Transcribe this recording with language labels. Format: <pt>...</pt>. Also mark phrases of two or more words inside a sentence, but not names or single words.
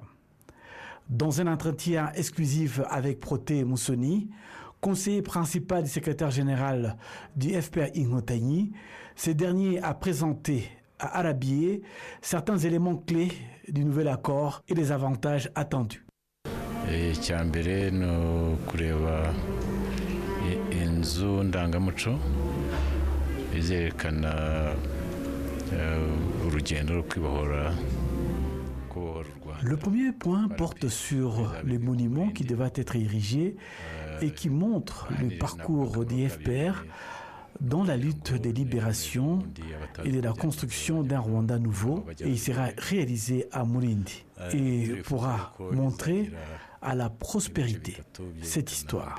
<fr>Dans un entretien exclusif avec Protais Musoni, conseiller principal du secrétaire général du FPR Inkotanyi, ce dernier a présenté à Arabié certains éléments clés du nouvel accord et les avantages attendus.</fr> <rw>Icyambere no kureba inzu ndangamuco izerekana urugendo rwo kwibohora.</rw> <fr>Le premier point porte sur les monuments qui devaient être érigés et qui montrent le parcours des FPR dans la lutte des libérations et de la construction d'un Rwanda nouveau, et il sera réalisé à Mulindi et pourra montrer à la prospérité cette histoire.</fr>